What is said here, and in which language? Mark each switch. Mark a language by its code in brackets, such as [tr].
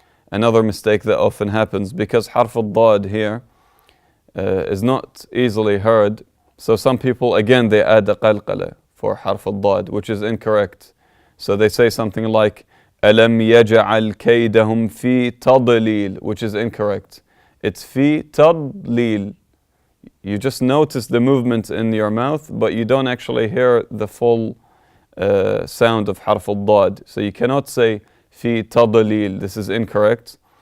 [en] Another mistake that often happens because [ar] حرف الضاد [en] here is not easily heard. So some people, again, they add the qalqala. for harf al-dad, which is incorrect. So they say something like [ar] ألم يجعل كيدهم في تضليل, [en] which is incorrect. It's [ar] في تضليل. [en] You just notice the movement in your mouth, but you don't actually hear the full sound of harf al-dad. So you cannot say [ar] في تضليل. [en] This is incorrect.